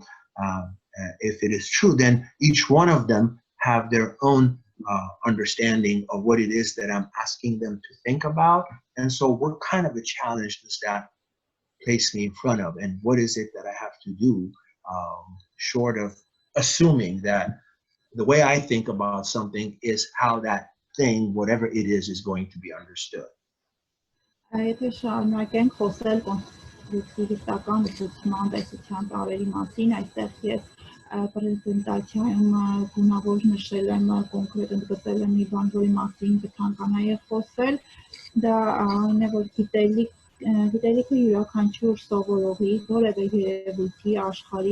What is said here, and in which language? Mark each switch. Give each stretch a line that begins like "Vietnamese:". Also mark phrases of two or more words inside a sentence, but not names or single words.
English: If it is true, then each one of them have their own understanding of what it is that I'm asking them to think about. And so what kind of a challenge does that place me in front of? And what is it that I have to do short of assuming that the way I think about something is how that thing, whatever it is going to be understood.
Armenian: Եթե շարունակենք խոսել կոնստրուկտիվիստական ուսուցման տեսության տարերի մասին, այստեղ ես պրեզենտացիայում գունավոր նշել եմ, կոնկրետ ընդգծել եմ մի բան, որի մասին կցանկանայի խոսել, դա այն է, որ գիտելիքը յուրաքանչյուր սովորողի որևէ երևույթի, աշխարհի,